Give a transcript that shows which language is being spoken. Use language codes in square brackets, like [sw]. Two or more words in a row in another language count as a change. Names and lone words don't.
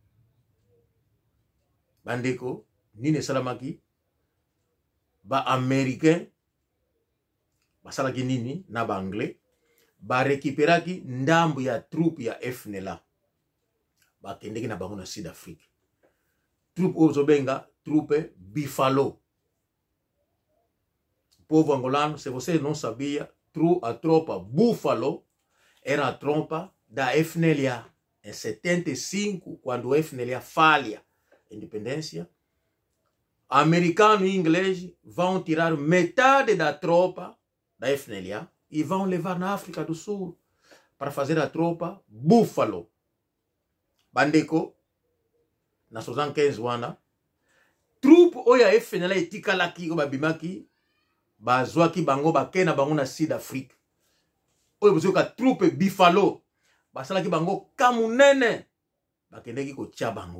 [ln] Bandeko nini esalamaki ba américain basalaki nini na ba anglais ba récupéraki ndambu ya troupe ya FNLA bakendeki na bango na Sud Afrique. Troupe ozobenga troupe Buffalo. [pt] Povo angolano, se você não sabia, a tropa Buffalo era a tropa da FNLA. Em 75, quando o FNLA falha a independência, americano e inglês vão tirar metade da tropa da FNLA e vão levar na África do Sul para fazer a tropa Buffalo. [ln] Bandeko, na 75 wana, troupe oya FNLA etikalaki o babimaki, bazwaki bango bakena bango na Sud Afrique. Oyo bozoka troupe Buffalo, basalaki bango kamunene, bakendeki kotia bango.